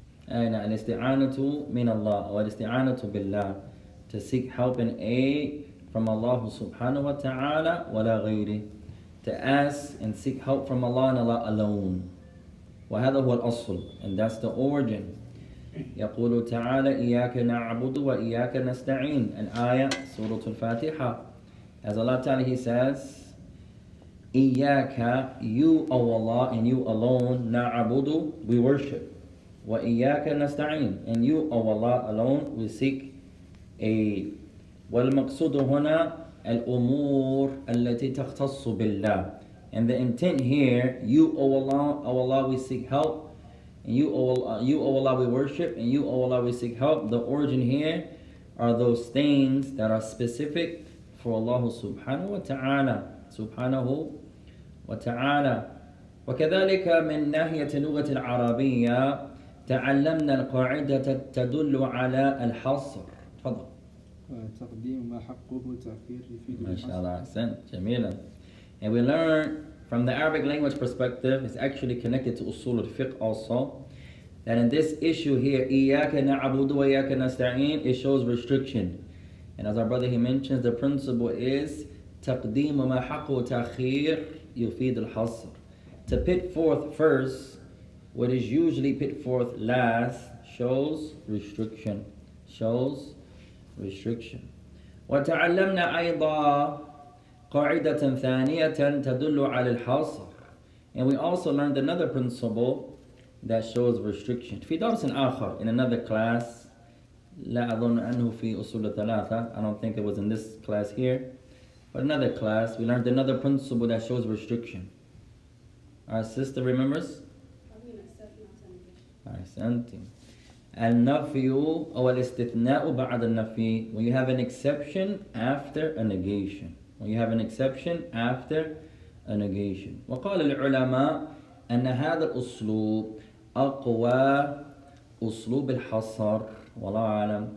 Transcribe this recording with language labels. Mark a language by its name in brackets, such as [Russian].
[Arabic] الاستعانة من الله أو الاستعانة بالله, [English] to seek help and aid from Allah subhanahu wa ta'ala [Arabic] ولا غيره, [English] to ask and seek help from Allah and Allah alone. [Arabic] وهذا هو الأصل, [English] and that's the origin. [Arabic] يقول تعالى إياك نعبد وإياك نستعين, an ayah, Surah Al-Fatiha. [English] As Allah Ta'ala, He says, إياك, you, O Allah, and you alone, نعبد, we worship. [Arabic] وإياك نستعين, [English] and you, O Allah, alone, we seek aid. [Arabic] والمقصود هنا الأمور التي تختص بالله. [English] And the intent here, you, O Allah, we seek help, and you, O Allah, we worship, and you, O Allah, we seek help. The origin here are those things that are specific for Allah subhanahu wa ta'ala. [Arabic] Subhanahu wa ta'ala. وكذلك من ناحية اللغة العربية تعلمنا القاعدة تدل على الحصر. تفضل. تقديم ما حقه تأخير يفيد ما شاء الله, أحسنت, جميلا. [English] And we learn from the Arabic language perspective, it's actually connected to Usool al-Fiqh also, that in this issue here, [Arabic] إِيَّاكَ نَعْبُدُ وَإِيَّاكَ نَسْتَعِينُ, [English] it shows restriction. And as our brother he mentions, the principle is [Arabic] تَقْدِيمُ مَا حَقُّ تَأْخِيرُ يُفِيدُ الْحَصْرِ, [English] to put forth first what is usually put forth last shows restriction. Shows restriction. [Arabic] وتعلمنا أيضا قاعدة ثانية تدل على الحصر. [English] And we also learned another principle that shows restriction. [Arabic] في درس آخر, [English] in another class, [Arabic] لا أظن أنه في أصول الثلاثة, [English] I don't think it was in this class here, but another class, we learned another principle that shows restriction. Our sister remembers? [Arabic] أحسنتي. النفي أو الاستثناء بعد النفي, [English] when you have an exception after a negation. When you have an exception after a negation. [Arabic] وقال العلماء أن هذا الأسلوب أقوى أسلوب الحصر والله أعلم.